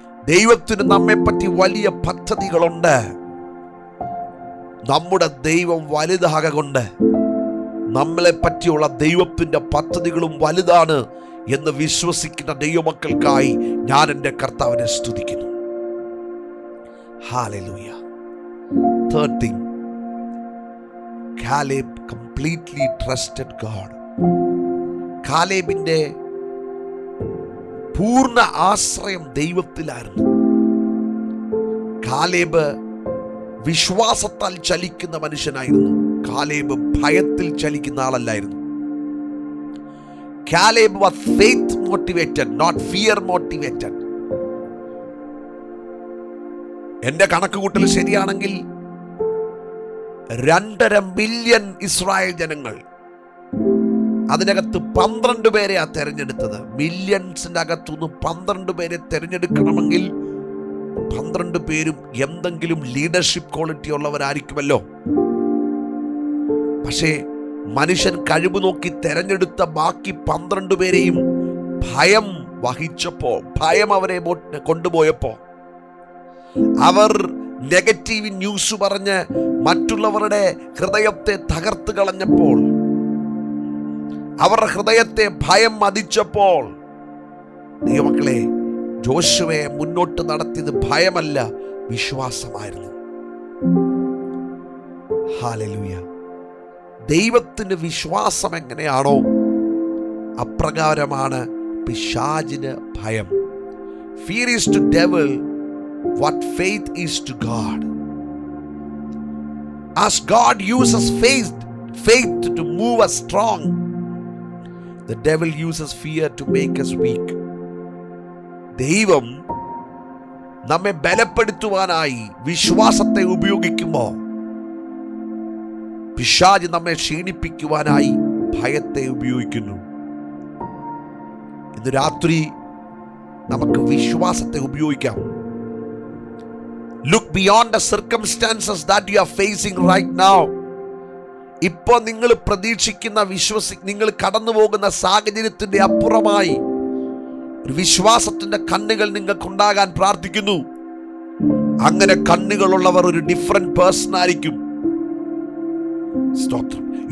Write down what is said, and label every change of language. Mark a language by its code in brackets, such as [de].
[ml] ദൈവത്തിന് നമ്മെപ്പറ്റി വലിയ പദ്ധതികളുണ്ട്. നമ്മുടെ ദൈവം വലുതാകൊണ്ട് നമ്മളെ പറ്റിയുള്ള ദൈവത്തിൻ്റെ പദ്ധതികളും വലുതാണ് എന്ന് വിശ്വസിക്കുന്ന ദൈവമക്കൾക്കായി ഞാൻ എൻ്റെ കർത്താവിനെ സ്തുതിക്കുന്നു. Hallelujah. [en] Third thing, Caleb completely trusted God. [ml] കാലേബിന്റെ പൂർണ്ണ ആശ്രയം ദൈവത്തിലായിരുന്നു. കാലേബ് വിശ്വാസത്താൽ ചലിക്കുന്ന മനുഷ്യനായിരുന്നു. കാലേബ് ഭയത്തിൽ ചലിക്കുന്ന ആളല്ലായിരുന്നു. [en] Caleb was faith motivated, not fear motivated. [ml] എന്റെ കണക്കുകൂട്ടൽ ശരിയാണെങ്കിൽ 2.5 മില്യൺ ഇസ്രായേൽ ജനങ്ങൾ, അതിനകത്ത് 12 പേരെയാ തെരഞ്ഞെടുത്തത്. മില്യൺസിന്റെ അകത്തുനിന്ന് 12 പേരെ തെരഞ്ഞെടുക്കണമെങ്കിൽ 12 പേരും എന്തെങ്കിലും ലീഡർഷിപ്പ് ക്വാളിറ്റി ഉള്ളവരായിരിക്കുമല്ലോ. പക്ഷേ മനുഷ്യൻ കഴിവ് നോക്കി തെരഞ്ഞെടുത്ത ബാക്കി 12 പേരെയും ഭയം വഹിച്ചപ്പോ, ഭയം അവരെ കൊണ്ടുപോയപ്പോ, അവർ നെഗറ്റീവ് ന്യൂസ് പറഞ്ഞ് മറ്റുള്ളവരുടെ ഹൃദയത്തെ തകർത്ത് കളഞ്ഞപ്പോൾ, അവരുടെ ഹൃദയത്തെ ഭയം മതിച്ചപ്പോൾ, ദൈവമക്കളെ, ജോഷുവയെ മുന്നോട്ട് നടത്തിയത് ഭയമല്ല, വിശ്വാസമായിരുന്നു. ഹല്ലേലൂയ. ദൈവത്തിന് വിശ്വാസം എങ്ങനെയാണോ അപ്രകാരമാണ് പിശാചിന് ഭയം. [en] Fear is to devil what faith is to God. As God uses faith to move us strong, the devil uses fear to make us weak. [ml] ദൈവം നമ്മെ ബലപ്പെടുത്തുവാനായി വിശ്വാസത്തെ ഉപയോഗിക്കുമ്പോൾ, പിശാച് നമ്മെ ക്ഷീണിപ്പിക്കുവാനായി ഭയത്തെ ഉപയോഗിക്കുന്നു. ഇന്ന് രാത്രി നമുക്ക് വിശ്വാസത്തെ ഉപയോഗിക്കാം. [en] Look beyond the circumstances that you are facing right now. [ml] ഇപ്പോൾ നിങ്ങൾ പ്രതീക്ഷിക്കുന്ന നിങ്ങൾ കടന്നു പോകുന്ന സാഹചര്യത്തിന്റെ അപ്പുറമായി ഒരു വിശ്വാസത്തിന്റെ കണ്ണുകൾ നിങ്ങൾക്കുണ്ടാകാൻ പ്രാർത്ഥിക്കുന്നു. അങ്ങനെ കണ്ണുകളുള്ളവർ ഒരു ഡിഫറെന്റ് പേഴ്സൺ ആയിരിക്കും. സ്തോത്രം.